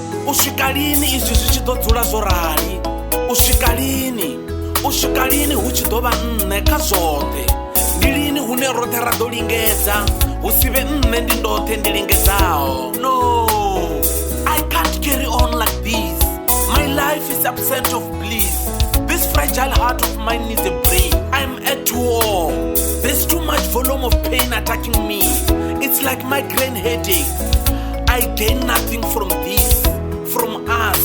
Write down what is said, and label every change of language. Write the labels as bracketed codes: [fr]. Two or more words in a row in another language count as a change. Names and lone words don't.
[ve] Uswika lini izwi zwi tshi ḓo dzula zwo rali? Uswika lini hu tshi ḓo vha nṋe kha zwoṱhe? Ndi lini hune roṱhe ra ḓo lingedza hu si vhe nṋe ndi ndoṱhe ndi lingedzaho? [en] No, I can't carry on like this. My life is absent of bliss. This fragile heart of mine needs a break. I'm at war. There's too much volume of pain attacking me. It's like migraine headache. I gain nothing from this, from us.